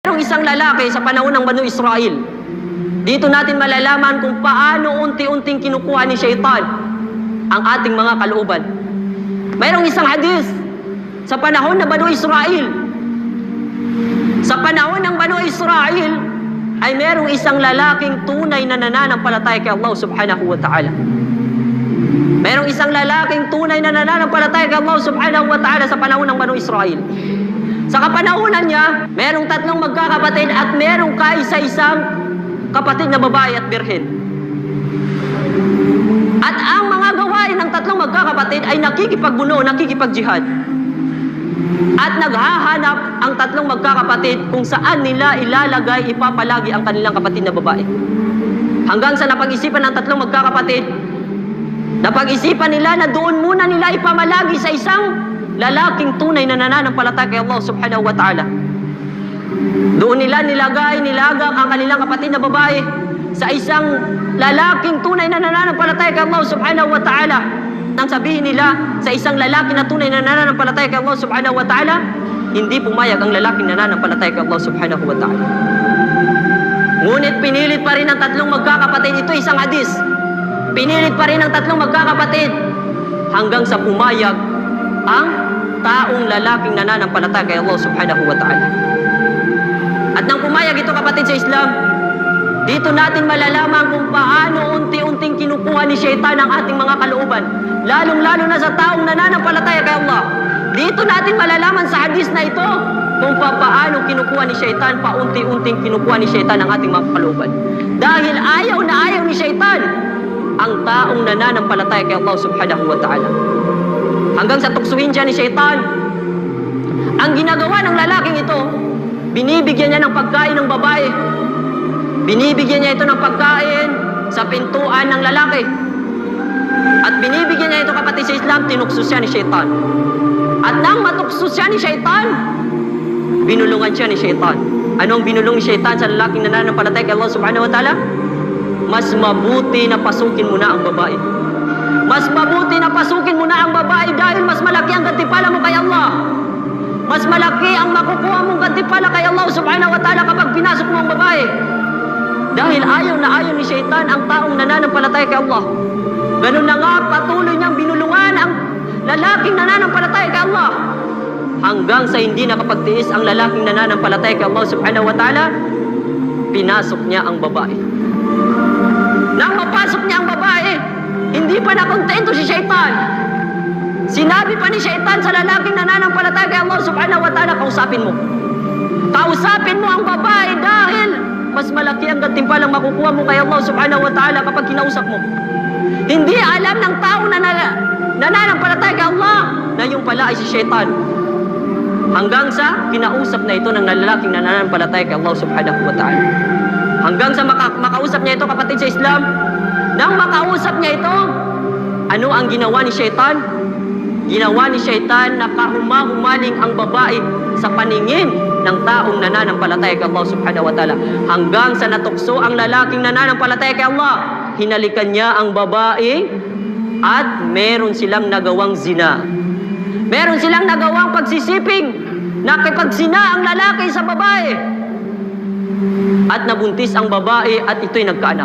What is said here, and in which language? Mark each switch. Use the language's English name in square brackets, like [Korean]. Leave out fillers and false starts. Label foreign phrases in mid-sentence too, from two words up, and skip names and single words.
[Filipino] isang lalaki sa panahon ng Banu Israel. Dito natin malalaman kung paano unti-unting kinukuha ni Shaitan ang ating mga kalooban. Mayroong isang hadis sa panahon ng Banu Israel. Sa panahon ng Banu Israel ay mayroong isang lalaking tunay na nananampalataya kay Allah [Arabic] سبحانه وتعالى. [Filipino] Mayroong isang lalaking tunay na nananampalataya kay Allah [Arabic] سبحانه وتعالى [Filipino] sa panahon ng Banu Israel. Sa kapanahunan niya, mayroong 3 magkakapatid at mayroong kaisa-isang kapatid na babae at birhen. At ang mga gawain ng 3 magkakapatid ay nakikipagbuno, nakikipagjihad. At naghahanap ang 3 magkakapatid kung saan nila ilalagay, ipapalagi ang kanilang kapatid na babae. Hanggang sa napag-isipan ng 3 magkakapatid, napag-isipan nila na doon muna nila ipamalagi sa isang lalaking tunay na nananampalataya kay Allah [Arabic] سبحانه وتعالى. [Filipino] Doon nila nilagak ang kanilang kapatid na babae sa isang lalaking tunay na nananampalataya kay Allah [Arabic] سبحانه وتعالى. [Filipino] Nang sabihin nila sa isang lalaki na tunay na nananampalataya kay Allah [Arabic] سبحانه وتعالى, [Filipino] hindi pumayag ang lalaking nananampalataya kay Allah [Arabic] سبحانه وتعالى. [Filipino] Ngunit pinilit pa rin ng 3 magkakapatid, ito isang hadis, pinilit pa rin ng 3 magkakapatid hanggang sa pumayag ang taong lalaking nananampalataya kay Allah [Arabic] سبحانه وتعالى. [Filipino] At nang pumayag ito kapatid sa Islam, dito natin malalaman kung paano unti-unting kinukuha ni Shaitan ang ating mga kalooban, lalong-lalo na sa taong nananampalataya kay Allah. Dito natin malalaman sa hadis na ito kung paano kinukuha ni Shaitan, paunti-unting kinukuha ni Shaitan ang ating mga kalooban. Dahil ayaw na ayaw ni Shaitan ang taong nananampalataya kay Allah [Arabic] سبحانه وتعالى. [Filipino] Hanggang sa tuksuhin siya ni Shaitan, ang ginagawa ng lalaking ito, binibigyan niya ng pagkain ng babae. Binibigyan niya ito ng pagkain sa pintuan ng lalaki. At binibigyan niya ito kapatid sa Islam, tinukso siya ni Shaitan. At nang matukso siya ni Shaitan, binulungan siya ni Shaitan. Anong binulong ni Shaitan sa lalaking nananampalataya kay Allah [Arabic] سبحانه وتعالى? [Filipino] Mas mabuti na pasukin mo na ang babae. Mas mabuti na pasukin mo na ang babae dahil mas malaki ang gantimpala mo kay Allah. Mas malaki ang makukuha mong gantimpala kay Allah [Arabic] سبحانه وتعالى [Filipino] kapag pinasok mo ang babae. Dahil ayaw na ayaw ni Shaitan ang taong nananampalataya kay Allah. Ganun na nga, patuloy niyang binulungan ang lalaking nananampalataya kay Allah. Hanggang sa hindi nakapagtiis ang lalaking nananampalataya kay Allah [Arabic] سبحانه وتعالى, [Filipino] pinasok niya ang babae. Nang mapasok niya ang babae, hindi pa nakontento si Shaitan. Sinabi pa ni Shaitan sa lalaking nananampalataya kay Allah [Arabic] سبحانه وتعالى, [Filipino] kausapin mo. Kausapin mo ang babae dahil mas malaki ang gantimpalang makukuha mo kay Allah [Arabic] سبحانه وتعالى [Filipino] kapag kinausap mo. Hindi alam ng tao na nananampalataya kay Allah na yung pala ay si Shaitan. Hanggang sa kinausap na ito ng lalaking nananampalataya kay Allah [Arabic] سبحانه وتعالى. [Filipino] Hanggang sa makausap niya ito kapatid sa Islam. Nang makausap niya ito, ano ang ginawa ni Shaitan? Ginawa ni Shaitan na kahumahumaling ang babae sa paningin ng taong nananampalataya kay Allah [Arabic] سبحانه وتعالى. [Filipino] Hanggang sa natukso ang lalaking nananampalataya kay Allah, hinalikan niya ang babae at meron silang nagawang zina. Meron silang nagawang pagsisiping, nakipagsina ang lalaki sa babae. At nabuntis ang babae at ito'y nagkaanak.